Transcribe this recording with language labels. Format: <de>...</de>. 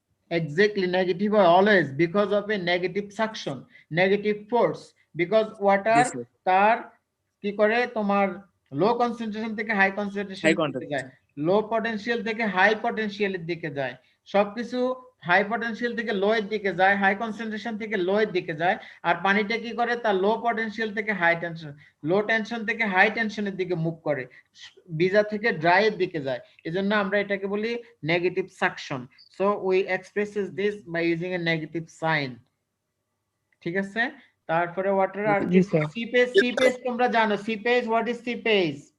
<en>Exactly, negative are always because of a negative suction, negative force, because water</en> <bn>তার কি করে তোমার লো concentration থেকে হাই কনসেন্ট্রেশন দিকে যায়, লো পটেনশিয়াল থেকে হাই পটেনশিয়ালের দিকে যায়, সবকিছু হাই পটেনশিয়াল থেকে লো এর দিকে যায়, হাই কনসেন্ট্রেশন থেকে লো এর দিকে যায়, আর পানিটা কি করে তার লো পটেনশিয়াল থেকে হাই টেনশন, লো টেনশন থেকে হাই টেনশনের দিকে মুভ করে, ভিজা থেকে ড্রাই এর দিকে যায়। এজন্য আমরা এটাকে বলি negative suction.</bn> <en>So we expresses this by using a negative sign.</en> <bn>ঠিক আছে? তারপরে ওয়াটার আর কি সিপেজ, সিপেজ তোমরা জানো, সিপেজ,</bn> <en>what is</en> <bn>সিপেজ?</bn>